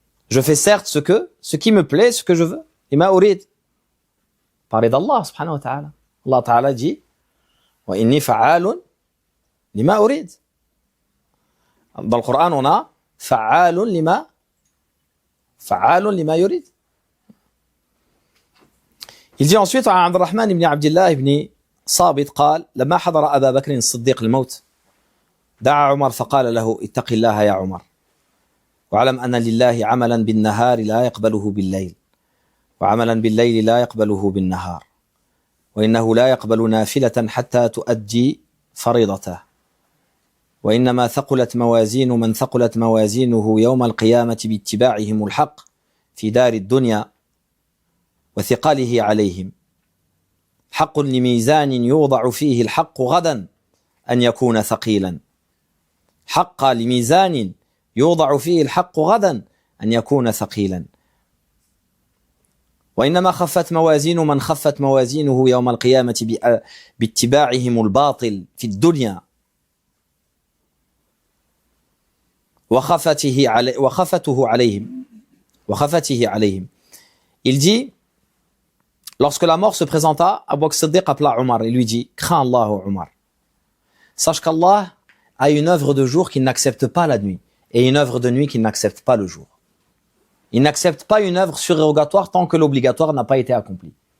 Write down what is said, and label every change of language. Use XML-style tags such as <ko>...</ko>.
<fr>Je fais certes ce qui me plaît, ce que je veux.</fr> <ar>Lima urid.</ar> <fr>Il parlait d'Allah, subhanahu wa ta'ala. Allah ta'ala dit,</fr> <ar>wa inni fa'alun lima urid.</ar> <fr>Dans le Coran, on a</fr> <ar>فعال لما يريد.</ar> <fr>Il dit</fr> <ar>ensuite عن عبد الرحمن بن عبد الله بن صابت قال لما حضر أبا بكر الصديق الموت دعا عمر فقال له اتق الله يا عمر واعلم أن لله عملا بالنهار لا يقبله بالليل وعملا بالليل لا يقبله بالنهار وإنه لا يقبل نافلة حتى تؤدي فريضته وإنما ثقلت موازين من ثقلت موازينه يوم القيامة باتباعهم الحق في دار الدنيا وثقله عليهم حق لميزان يوضع فيه الحق غدا أن يكون ثقيلا حق لميزان يوضع فيه الحق غدا أن يكون ثقيلا وإنما خفت موازين من خفت موازينه يوم القيامة باتباعهم الباطل في الدنيا وخفته عليهم.</ar> <fr>Il dit, lorsque la mort se présenta, Abu Bakr Siddiq appela Omar et lui dit, crains Allah, Omar. Sache qu'Allah a une œuvre de jour qui n'accepte pas la nuit et une œuvre de nuit qui n'accepte pas le jour. Il n'accepte pas une œuvre surérogatoire tant que l'obligatoire n'a pas été accompli.</fr>